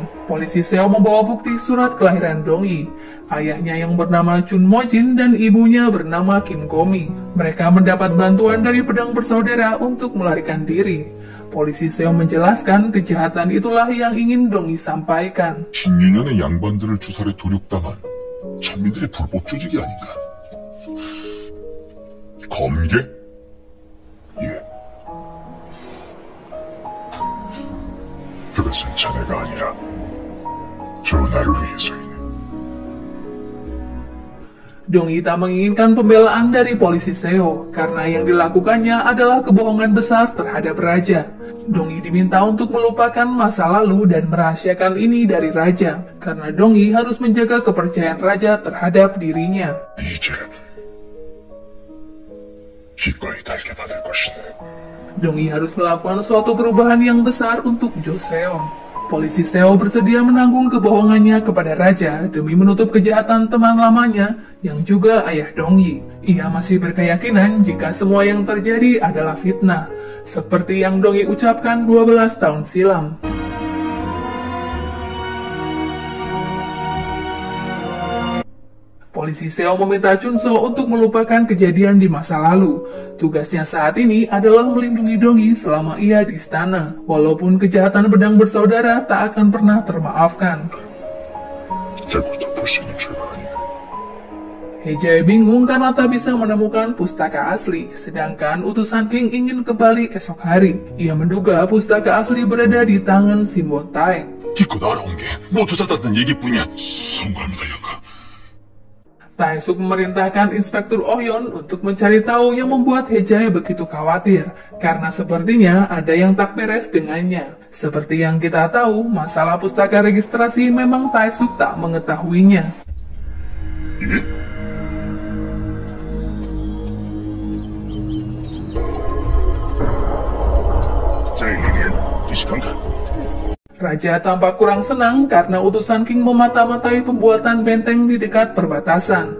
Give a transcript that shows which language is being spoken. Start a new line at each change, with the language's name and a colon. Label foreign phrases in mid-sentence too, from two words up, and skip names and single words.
Indonesian: Polisi Seo membawa bukti surat kelahiran Dongyi. Ayahnya yang bernama Chun Mojin dan ibunya bernama Kim Gomi. Mereka mendapat bantuan dari pedang bersaudara untuk melarikan diri. Polisi Seo menjelaskan kejahatan itulah yang ingin Dongyi sampaikan.
Korean: 12년의 양반들을 주살에 도륙당한 천민들의 불법 조직이 아닌가? 검계? 예. 그것은 자네가 아니라 저 나를 위해서이네.
Indonesian: Dongyi tak menginginkan pembelaan dari polisi Seo karena yang dilakukannya adalah kebohongan besar terhadap raja. Dongyi diminta untuk melupakan masa lalu dan merahasiakan ini dari raja karena Dongyi harus menjaga kepercayaan raja terhadap dirinya.
Korean: 이제 기꺼이 달게 받을 것이네.
Indonesian: Dongyi harus melakukan suatu perubahan yang besar untuk Jo Seon. Polisi Seo bersedia menanggung kebohongannya kepada raja demi menutup kejahatan teman lamanya yang juga ayah Dongyi. Ia masih berkeyakinan jika semua yang terjadi adalah fitnah, seperti yang Dongyi ucapkan 12 tahun silam. Polisi Seo meminta Chunso untuk melupakan kejadian di masa lalu. Tugasnya saat ini adalah melindungi Dongyi selama ia di istana. Walaupun kejahatan pedang bersaudara tak akan pernah termaafkan.
Korean: 결국 덮을 수 있는 죄가 아니네.
Indonesian: Hejae bingung karena tak bisa menemukan pustaka asli, sedangkan utusan King ingin kembali esok hari. Ia menduga pustaka asli berada di tangan Simbon Taek.
Korean: 기껏 알아온 게 뭐 조사받던 얘기뿐이야. 송구합니다, 영감.
Indonesian: Taesuk memerintahkan Inspektur Ohyon untuk mencari tahu yang membuat Hejae begitu khawatir, karena sepertinya ada yang tak beres dengannya. Seperti yang kita tahu, masalah pustaka registrasi memang Taesuk tak mengetahuinya. Raja tampak kurang senang karena utusan King memata-matai pembuatan benteng di dekat perbatasan.